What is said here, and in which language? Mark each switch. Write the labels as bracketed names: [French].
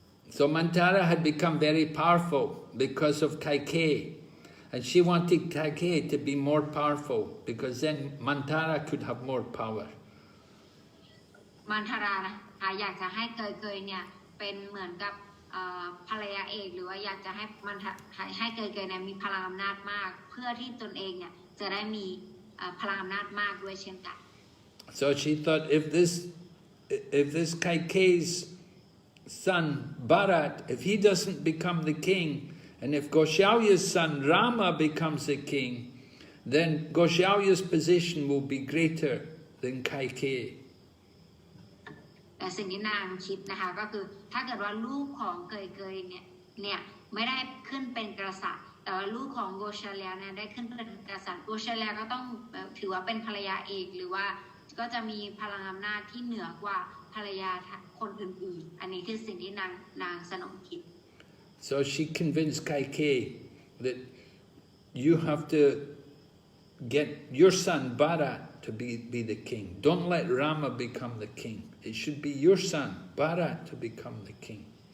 [English] So Mantara had become very powerful because of Kaikeyi, and she wanted Kaikeyi to be more powerful because then Mantara could have more power. [Thai] มันทารานะคะอยากจะให้เกยเนี่ยเป็นเหมือนกับภรรยาเอกหรือว่าอยากจะให้เกยเนี่ยมีพลังอำนาจมากเพื่อที่ตนเองเนี่ยจะได้มีพลังอำนาจมากด้วยเช่นกัน [English] So she thought if this Kaikeyi's son Bharat, if he doesn't become the king, and if Goshalya's son Rama becomes the king, then Goshalya's position will be greater than Kaikeyi. [Thai] แต่สิ่งที่นางคิดนะคะก็คือถ้าเกิดว่าลูกของเกยเนี่ยไม่ได้ขึ้นเป็นกษัตริย์แต่ว่าลูกของโกชาลยาเนี่ยได้ขึ้นเป็นกษัตริย์โกชาลยาก็ต้องถือว่าเป็นภรรยาเอกหรือว่าก็จะมีพลังอำนาจที่เหนือกว่าภรรยาคนอื่นๆอันนี้คือสิ่งที่นางสนมคิด [English] So she convinced Kaikeyi that you have to get your son Bharat to be the king. Don't let Rama become the king. It should be your son Bharat to become the king.